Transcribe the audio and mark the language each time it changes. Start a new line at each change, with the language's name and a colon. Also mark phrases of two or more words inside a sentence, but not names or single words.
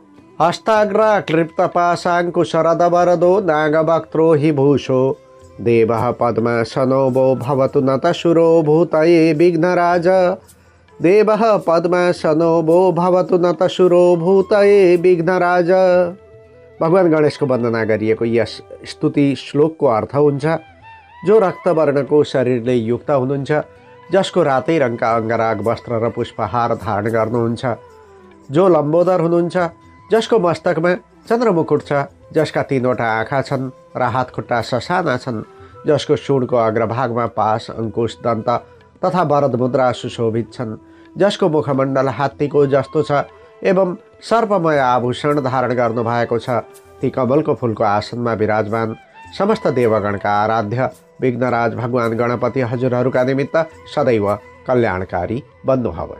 Sanskrit: हस्ताग्राक्लिप्तपाशाङ्कुशरदवरदो नागवक्त्रो हि भूषो देवः पद्मासनो वो भवतु नतशुरो भूतये विघ्नराज। देवः पद्मासनो वो भवतु नतशुरो भूतये विघ्नराज।
Nepali: भगवान गणेशको वन्दना गरिएको यस स्तुति श्लोकको अर्थ हुन्छ, जो रक्तवर्णको शरीरले युक्त हुनुहुन्छ, जसको रातै रङका अङ्गराग वस्त्र र पुष्पहार धारण गर्नुहुन्छ, जो लम्बोदर हुनुहुन्छ, जसको मस्तकमा चन्द्रमुकुट छ, जसका 3वटा आँखा छन् र हात खुट्टा ससाना छन्, जसको सुँडको अग्रभागमा पास, अंकुश, दन्त तथा वरद मुद्रा सुशोभित छन्, जसको मुखमण्डल हात्तीको जस्तो छ एवं सर्पमय आभूषण धारण गर्नुभएको छ, ती कमलको फूलको आसनमा विराजमान समस्त देवगणका आराध्य विघ्नराज भगवान गणपति हजुरहरूका निमित्त सदैव कल्याणकारी बन्नुहोस्।